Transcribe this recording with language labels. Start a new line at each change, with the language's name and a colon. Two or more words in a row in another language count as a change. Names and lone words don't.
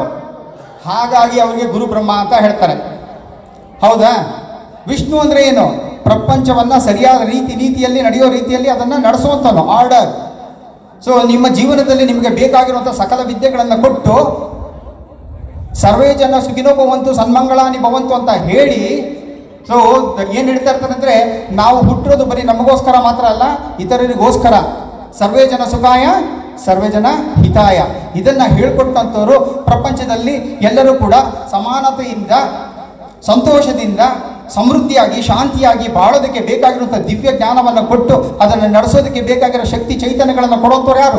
Kannada: ಹಾಗಾಗಿ ಅವರಿಗೆ ಗುರು ಬ್ರಹ್ಮ ಅಂತ ಹೇಳ್ತಾರೆ. ಹೌದಾ? ವಿಷ್ಣು ಅಂದರೆ ಏನು? ಪ್ರಪಂಚವನ್ನು ಸರಿಯಾದ ನೀತಿಯಲ್ಲಿ ನಡೆಯೋ ರೀತಿಯಲ್ಲಿ ಅದನ್ನು ನಡೆಸುವಂಥವನು, ಆರ್ಡರ್. ಸೊ ನಿಮ್ಮ ಜೀವನದಲ್ಲಿ ನಿಮಗೆ ಬೇಕಾಗಿರುವಂಥ ಸಕಲ ವಿದ್ಯೆಗಳನ್ನು ಕೊಟ್ಟು
Sanskrit: ಸರ್ವೇ ಜನ ಸುಖಿನೋ ಭವಂತು ಸನ್ಮಂಗಳಾನಿ ಭವಂತು
Kannada: ಅಂತ ಹೇಳಿ, ಸೊ ಏನು ಹೇಳ್ತಾ ಇರ್ತಾರೆ ಅಂದರೆ, ನಾವು ಹುಟ್ಟಿರೋದು ಬರೀ ನಮಗೋಸ್ಕರ ಮಾತ್ರ ಅಲ್ಲ, ಇತರರಿಗೋಸ್ಕರ.
Sanskrit: ಸರ್ವೇ ಜನ ಸುಖಾಯ ಸರ್ವೇ ಜನ ಹಿತಾಯ,
Kannada: ಇದನ್ನು ಹೇಳ್ಕೊಟ್ಟಂಥವ್ರು ಪ್ರಪಂಚದಲ್ಲಿ ಎಲ್ಲರೂ ಕೂಡ ಸಮಾನತೆಯಿಂದ, ಸಂತೋಷದಿಂದ, ಸಮೃದ್ಧಿಯಾಗಿ, ಶಾಂತಿಯಾಗಿ ಬಾಳೋದಕ್ಕೆ ಬೇಕಾಗಿರುವಂಥ ದಿವ್ಯ ಜ್ಞಾನವನ್ನು ಕೊಟ್ಟು ಅದನ್ನು ನಡೆಸೋದಕ್ಕೆ ಬೇಕಾಗಿರೋ ಶಕ್ತಿ ಚೈತನ್ಯಗಳನ್ನು ಕೊಡುವಂಥವ್ರು ಯಾರು?